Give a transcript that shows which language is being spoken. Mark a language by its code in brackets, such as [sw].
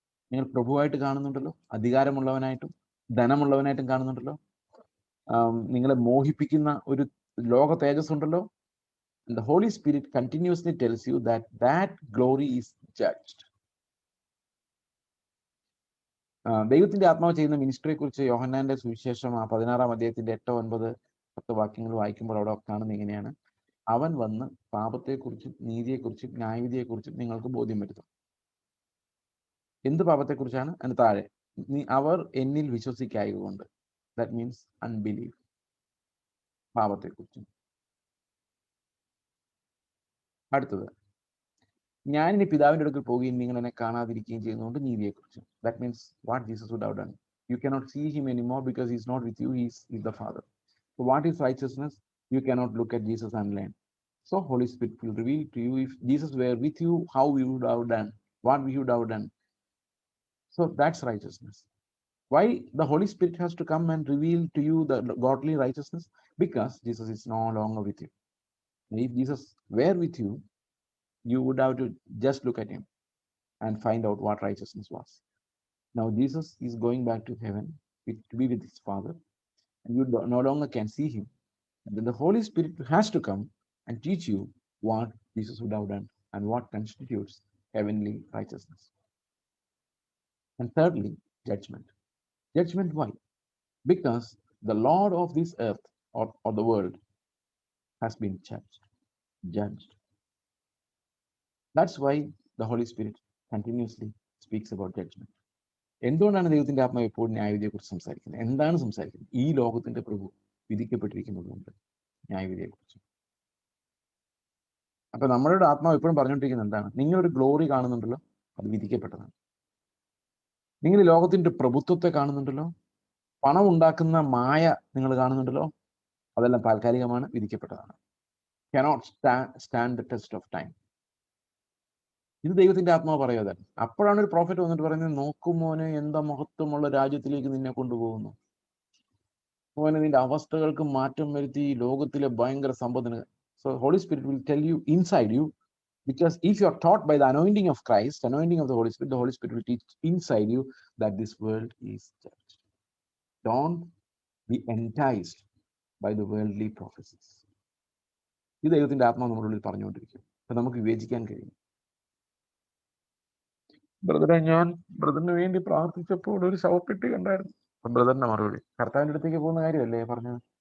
[ml] നിങ്ങൾ പ്രഭുവായിട്ട് കാണുന്നുണ്ടല്ലോ, അധികാരമുള്ളവനായിട്ടും ധനമുള്ളവനായിട്ടും കാണുന്നുണ്ടല്ലോ, നിങ്ങളെ മോഹിപ്പിക്കുന്ന ഒരു ലോക തേജസ് ഉണ്ടല്ലോ, [en] And the Holy Spirit continuously tells you that that glory is judged. [ml] ദൈവത്തിന്റെ ആത്മാവ് ചെയ്യുന്ന മിനിസ്ട്രിയെ കുറിച്ച് യോഹന്നാന്റെ സുവിശേഷം 16-ാം അധ്യായത്തിന്റെ 8, 9, 10 വാക്യങ്ങൾ വായിക്കുമ്പോൾ അവിടെ കാണുന്നത് ഇങ്ങനെയാണ്: അവൻ വന്ന് പാപത്തെക്കുറിച്ചും നീതിയെക്കുറിച്ചും ന്യായവിധിയെക്കുറിച്ചും നിങ്ങൾക്ക് ബോധ്യം വരുത്തും. എന്ത് പാപത്തെക്കുറിച്ചാണ്? അതിന് താഴെ അവർ എന്നിൽ വിശ്വസിക്കായതുകൊണ്ട്, [en] that means unbelieve, [ml] പാപത്തെക്കുറിച്ചും. അടുത്തത്, ഞാനിനി പിതാവിന്റെ അടുക്കൽ പോവുകയും നിങ്ങൾ എന്നെ കാണാതിരിക്കുകയും ചെയ്യുന്നതുകൊണ്ട് നീതിയെക്കുറിച്ചും. [en] That means what Jesus would have done. You cannot see him anymore because he's not with you, he's the Father. So what is righteousness? You cannot look at Jesus and learn. So Holy Spirit will reveal to you, if Jesus were with you, how we would have done, what we would have done. So that's righteousness. Why the Holy Spirit has to come and reveal to you the godly righteousness? Because Jesus is no longer with you. And if Jesus were with you, you would have to just look at him and find out what righteousness was. Now Jesus is going back to heaven to be with his Father, and you no longer can see him. And then the Holy Spirit has to come and teach you what Jesus would have done and what constitutes heavenly righteousness. And thirdly, judgment. Judgment, why? Because the Lord of this earth or the world has been judged. That's why the Holy Spirit continuously speaks about judgment. [ml] എന്തുകൊണ്ടാണ് ദൈവത്തിന്റെ ആത്മാവ് എപ്പോഴും ന്യായവിധിയെക്കുറിച്ച് സംസാരിക്കുന്നത്? എന്താണ് സംസാരിക്കുന്നത്? ഈ ലോകത്തിന്റെ പ്രഭു വിധിക്കപ്പെട്ടിരിക്കുന്നതുകൊണ്ട് ന്യായവിധിയെക്കുറിച്ച്. അപ്പൊ നമ്മളുടെ ആത്മാവ് എപ്പോഴും പറഞ്ഞുകൊണ്ടിരിക്കുന്നത് എന്താണ്? നിങ്ങളൊരു ഗ്ലോറി കാണുന്നുണ്ടല്ലോ, അത് വിധിക്കപ്പെട്ടതാണ്. നിങ്ങൾ ഈ ലോകത്തിന്റെ പ്രഭുത്വത്തെ കാണുന്നുണ്ടല്ലോ, പണം ഉണ്ടാക്കുന്ന മായ നിങ്ങൾ കാണുന്നുണ്ടല്ലോ, അതെല്ലാം താൽക്കാലികമാണ്, വിധിക്കപ്പെട്ടതാണ്. [en] cannot stand the test of time. [ml] ഇത് ദൈവത്തിന്റെ ആത്മാവ് പറയാതെ. അപ്പോഴാണ് ഒരു പ്രോഫറ്റ് വന്നിട്ട് പറയുന്നത്, നോക്കുമോനെ എന്താ മഹത്വമുള്ള രാജ്യത്തിലേക്ക് നിന്നെ കൊണ്ടുപോകുന്നു, മോനെ നിന്റെ അവസ്ഥകൾക്ക് മാറ്റം വരുത്തി ലോകത്തിലെ ഭയങ്കര സമ്പത്തിന്. [en] So Holy Spirit will tell you inside you, because if you are taught by the anointing of Christ, anointing of the Holy Spirit will teach inside you that this world is judged. Don't be enticed by the worldly prophecies. [ml] ഇത് ദൈവത്തിന്റെ ആത്മാവ് നമ്മുടെ ഉള്ളിൽ പറഞ്ഞുകൊണ്ടിരിക്കും. അപ്പൊ നമുക്ക് വിവേചിക്കാൻ കഴിയും. ബ്രദറെ, ഞാൻ ബ്രദറിന് വേണ്ടി പ്രാർത്ഥിച്ചപ്പോൾ ഒരു ശവപ്പെട്ടി കണ്ടായിരുന്നു. അപ്പൊ ബ്രദറിന്റെ മറുപടി, കർത്താവിന്റെ അടുത്തേക്ക് പോകുന്ന കാര്യമല്ലേ പറഞ്ഞത്?